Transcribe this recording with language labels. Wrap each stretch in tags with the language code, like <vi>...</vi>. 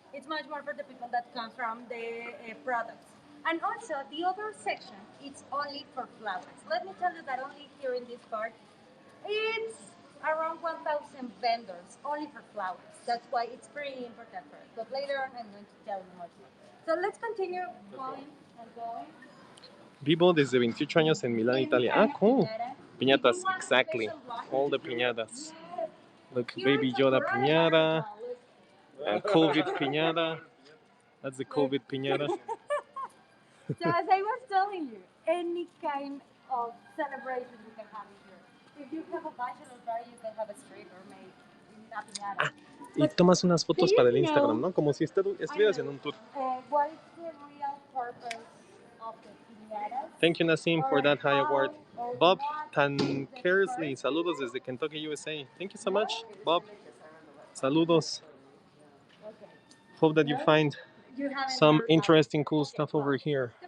<en>It's much more for the people that come from the products. And also the other section, it's only for flowers. Let me tell you that only here in this part, it's around 1,000 vendors only for flowers. That's why it's pretty important for us. But later on, I'm going to tell you much more. So let's continue going and going.</en> <es>Vivo desde 28 años en Milán, Italia.</es> <en>Ah, cool. Piñatas, exactly. All the piñatas. Look, Baby Yoda piñata, COVID piñata. That's the COVID piñata. So as I was telling you, any kind of celebration you can have here. If you have a bachelor party, you can have a street or make</en> <es>una piñata. Y tomas unas fotos para el Instagram, ¿no? Como si estuvieras en un tour.</es> <en>What is the real purpose of the piñatas? Thank you, Nassim, for that high award. Bob Tankersley,</en> <es>saludos desde Kentucky, USA.</es> <en>Thank you so much, Bob.</en> <es>Saludos.</es> <en>Hope that you find some interesting, cool stuff over here.</en>